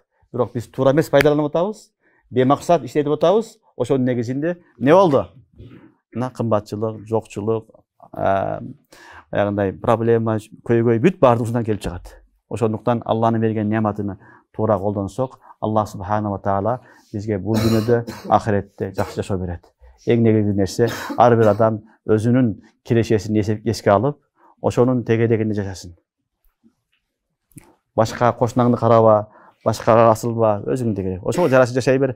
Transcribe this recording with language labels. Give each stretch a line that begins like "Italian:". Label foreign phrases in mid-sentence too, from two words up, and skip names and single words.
Kyrgyz: Бирок биз туура эмес пайдаланып атабыз, бемаксат иштетип атабыз. Ошонун негизинде эмне болду? Мына кымбатчылык, жокчулук, аягындай проблема, көйгөй бүт баардыгынан келип чыгат. Ошондуктан Алланын берген неаматыны туура колдонсок,
Arabic: الله سبحانه وتعالى
Kyrgyz: бизге бул дүйнөдө, ахиретте жакшы жашоо берет. Эң негизги нерсе ар бир адам өзүнүн кирешесин эске алып, ошонун тегерегинде жашасын. Башка кошунаңды караба, башкага асылба, өзүңдү керек. Ошого жараша жашай бер.